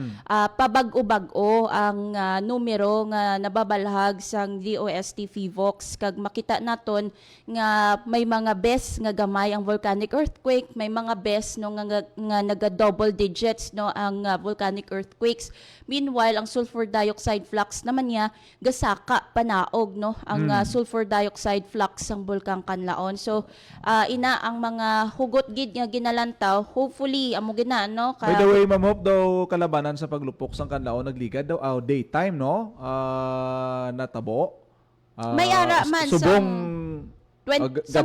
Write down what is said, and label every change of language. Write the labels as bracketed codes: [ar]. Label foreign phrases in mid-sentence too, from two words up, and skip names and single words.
[hil] Pabag-o-bag-o ang numero nga nababalhag sang DOST FIVOX kag makita naton nga may mga bes nga gamay ang [en] volcanic earthquake, [hil] may mga bes no nga naga [en] double digits [hil] no ang [en] volcanic earthquakes. [hil] Meanwhile, ang [en] sulfur dioxide flux [hil] naman niya gasaka panaog no ang [en] sulfur dioxide flux [hil] sang Bulkang Kanlaon. So ina ang mga hugot gid nga ginalantaw, hopefully amo gina no [en] By the way, Ma'am Hope, [hil] daw kalabanan sa paglupok sang kanlaon nagligad daw daytime no natabo. may ara man subong sa